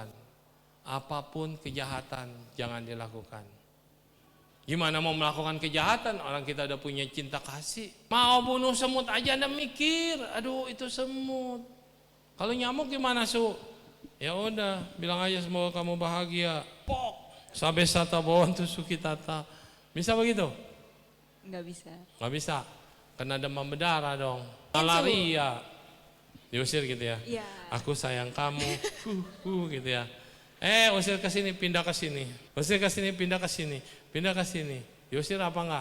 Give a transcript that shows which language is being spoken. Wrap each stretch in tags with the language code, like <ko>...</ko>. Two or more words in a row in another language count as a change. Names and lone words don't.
<id>Apapun kejahatan jangan dilakukan. Gimana mau melakukan kejahatan? Orang kita udah punya cinta kasih. Mau bunuh semut aja Anda mikir, aduh itu semut. Kalau nyamuk gimana Su? Ya udah, bilang aja semoga kamu bahagia. Pok,</id> <pi>sabe sata bawantu sukitata.</pi> <id>Bisa begitu? Nggak bisa. Nggak bisa, kena demam berdarah dong. Malaria, diusir gitu ya. Iya. Aku sayang kamu, gitu ya. Usir ke sini, pindah ke sini. Usir ke sini, pindah ke sini. Pindah ke sini. Diusir apa enggak?</id>